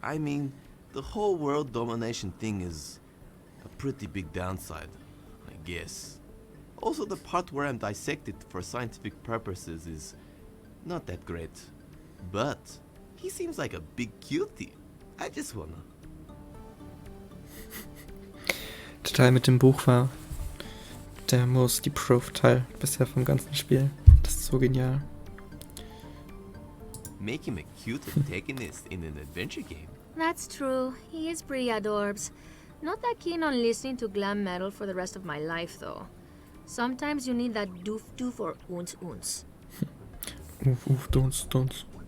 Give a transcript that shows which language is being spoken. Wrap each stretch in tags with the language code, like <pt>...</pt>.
<en>I mean, the whole world domination thing is a pretty big downside, I guess. Also, the part where I'm dissected for scientific purposes is not that great. But he seems like a big cutie. I just wanna.</en> <de>Der Teil mit dem Buch war der</de> <en>most improved</en> <de>Teil bisher vom ganzen Spiel. Das ist so genial.</de> <en>Make him a cute antagonist in an adventure game. That's true. He is pretty adorbs. Not that keen on listening to glam metal for the rest of my life, though. Sometimes you need that doof or oons. Don't.</en>